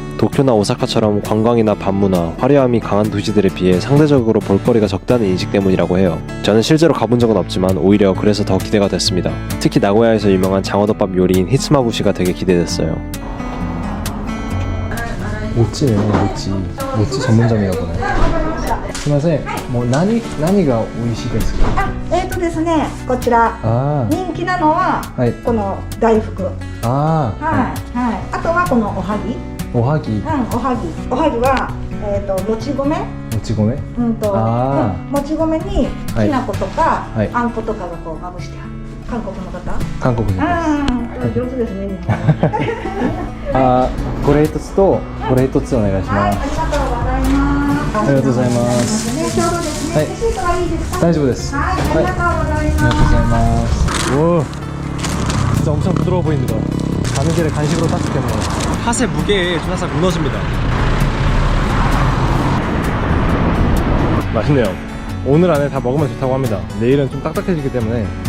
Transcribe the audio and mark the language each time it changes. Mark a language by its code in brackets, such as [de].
[ko] 도쿄나 오사카처럼 관광이나 밤문화, 화려함이 강한 도시들에 비해 상대적으로 볼거리가 적다는 인식 때문이라고 해요. 저는 실제로 가본 적은 없지만 오히려 그래서 더 기대가 됐습니다. 특히 나고야에서 유명한 장어덮밥 요리인 히츠마부시가 되게 기대됐어요. 모찌네, 모찌 전문점이라고 보네. [ja] すいません、もう何が美味しいですか？ですね、こちらあ人気なのははいこの大福、はいあはい。あとはこのおはぎ、おはぎ、おはぎはもち米、もち米、あもち米にきな粉とか、はいあんことかがこうまぶしてある。韓国の方？韓国人です。上手ですね。日本あ、これ一つとこれ一つお願いしはい、ます。ありがとうございます。ありがとうございます。ね、ちょうどですね。はいレシートはいいですか？大丈夫です。はい、ありがとうございます。 [ko] 감사합니다. 오, 진짜 엄청 부드러워 보입니다. 가는 길에 간식으로 땄기 때문에 팥의 무게에 좀 살짝 무너집니다. 맛있네요. 오늘 안에 다 먹으면 좋다고 합니다. 내일은 좀 딱딱해지기 때문에.